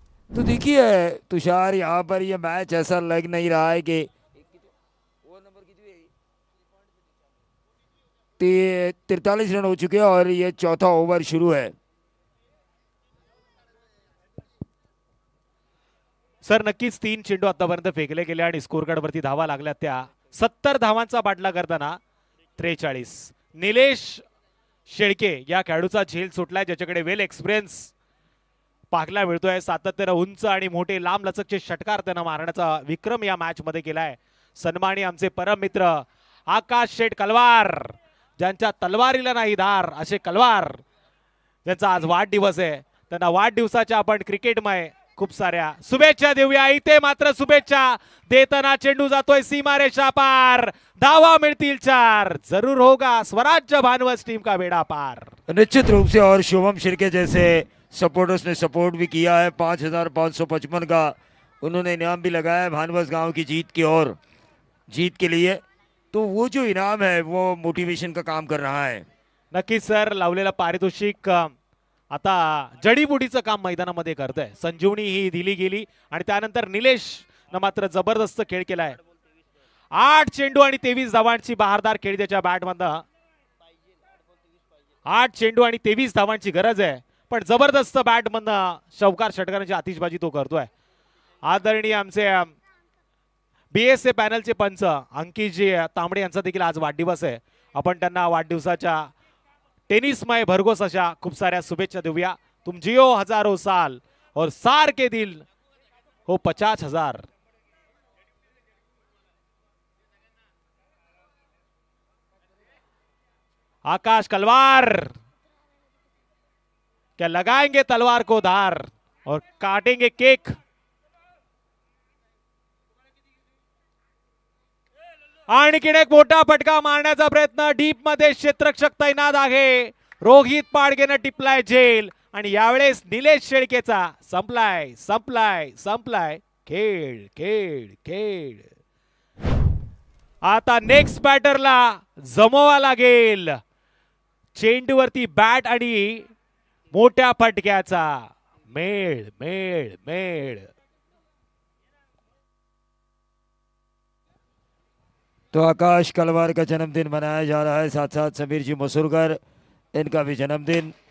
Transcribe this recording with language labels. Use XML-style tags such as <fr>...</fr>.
<hi>तो देखिए तुषार, यहाँ पर ये मैच ऐसा लग नहीं रहा है कि 43 रन हो चुके हैं और ये चौथा ओवर शुरू है.</hi> <mr>सर नक्कीच 3 चेंडू आतापर्यंत फेकले गेले आणि स्कोर कार्ड वरती धावा लागल्या त्या 70 धावांचा बाटला करताना 43. निलेश शेळके या खेळाडूचा झेल सुटलाय, ज्याच्याकडे वेल एक्सपिरियन्स पाहायला मिळतोय. सातत्यानं उंच आणि मोठे लांब लचकचे षटकार त्यांना मारण्याचा विक्रम या मॅच मध्ये केलाय. सन्मानी आमचे परम मित्र आकाश शेठ कलवार, ज्यांच्या तलवारीला नाही धार असे कलवार, ज्यांचा आज वाढदिवस आहे, त्यांना वाढदिवसाच्या आपण क्रिकेटमय खूप साऱ्या शुभेच्छा देऊया. इथे मात्र शुभेच्छा देताना चेंडू जातोय सीमारेषा पार, धावा मिळतील 4.</mr> <hi>जरूर होगा स्वराज्य भानवस टीम का बेड़ा पार. निश्चित रूप से, और शुभम शिर्के जैसे सपोर्टर्स ने सपोर्ट भी किया है. 5,555 का उन्होंने इनाम भी लगाया है भानवस गांव की जीत की ओर, जीत के लिए. तो वो जो इनाम है वो मोटिवेशन का काम कर रहा है.</hi> <mr>नक्कीच सर, लावलेला पारितोषिक आता जडीबुटीचं काम मैदानामध्ये करतंय. संजीवनी ही दिली गेली आणि त्यानंतर निलेश न मात्र जबरदस्त खेळ केलाय. 8 चेंडू आणि 23 धावांची बहारदार खेळी त्याच्या बॅटमधनं. 8 चेंडू आणि 23 धावांची गरज आहे, पण जबरदस्त बॅटमधनं शौकार षटकारांची आतिषबाजी तो करतोय. आदरणीय आमचे BSA पॅनलचे पंच अंकितजी तांबडे यांचा देखील आज वाढदिवस आहे. आपण त्यांना वाढदिवसाच्या टेनिसमय भरघोस अशा खूप साऱ्या शुभेच्छा देऊया.</mr> <hi>तुम जियो हजारो साल और सार के दिल हो 50,000. आकाश कलवार क्या लगाएंगे तलवार को धार और काटेंगे केक.</hi> <mr>आणखीन एक मोठा फटका मारण्याचा प्रयत्न डीप मध्ये क्षेत्ररक्षक तैनात आहे. रोहित पाडगेनं टिपलाय झेल आणि यावेळेस निलेश शेळकेचा संपलाय संपलाय संपलाय खेळ खेळ खेळ. आता नेक्स्ट बॅटरला जमवावा लागेल. चेंडूवरती बॅट आणि मोठ्या फटक्याचा मेळ मेळ मेळ.</mr> <hi>तो आकाश कलवार का जन्मदिन मनाया जा रहा है, साथ साथ समीर जी मसूरकर इनका भी जन्मदिन.</hi>